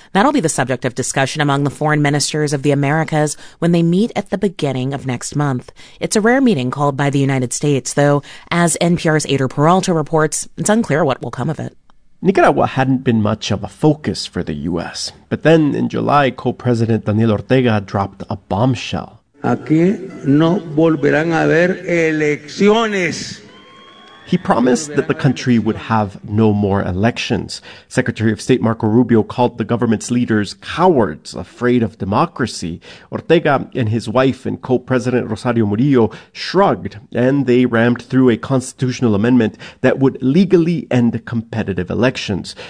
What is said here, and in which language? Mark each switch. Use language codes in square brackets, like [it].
[en] That'll be the subject of discussion among the foreign ministers of the Americas when they meet at the beginning of next month. It's a rare meeting called by the United States, though, as NPR's Eder Peralta reports, it's unclear what will come of it. Nicaragua hadn't been much of a focus for the U.S., but then in July, co-president Daniel Ortega dropped a bombshell. [es] Aquí no volverán a haber elecciones. [en] He promised that the country would have no more elections. Secretary of State Marco Rubio called the government's leaders cowards, afraid of democracy. Ortega and his wife and co-president Rosario Murillo shrugged, and they rammed through a constitutional amendment that would legally end competitive elections.